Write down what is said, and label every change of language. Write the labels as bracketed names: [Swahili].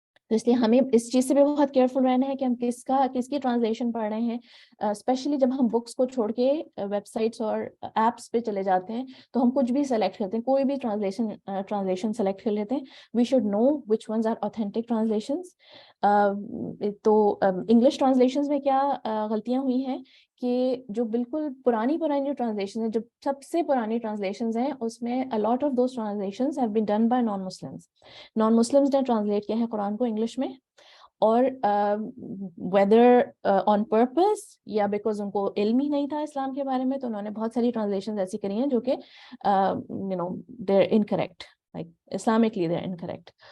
[Urdu] تو اس لیے ہمیں اس چیز سے بھی بہت کیئرفل رہنا ہے کہ ہم کس کی ٹرانسلیشن پڑھ رہے ہیں. اسپیشلی جب ہم بکس کو چھوڑ کے ویب سائٹس اور ایپس پہ چلے جاتے ہیں تو ہم کچھ بھی سلیکٹ کرتے ہیں, کوئی بھی ٹرانسلیشن سلیکٹ کر لیتے ہیں. [English] We should know which ones are authentic translations. [Urdu] تو انگلش ٹرانسلیشنز میں کیا غلطیاں ہوئی ہیں کہ جو بالکل پرانی جو ٹرانسلیشن ہیں, جو سب سے پرانی ٹرانسلیشنز ہیں, اس میں [English] a lot of those translations have been done by non-Muslims [Urdu] نے ٹرانسلیٹ کیا ہے قرآن کو انگلش میں, اور [English] whether on purpose [Urdu] یا بیکاز ان کو علم ہی نہیں تھا اسلام کے بارے میں, تو انہوں نے بہت ساری ٹرانسلیشنز ایسی کری ہیں جو کہ [English] they're incorrect, like [Urdu] Islamically [English] they're incorrect.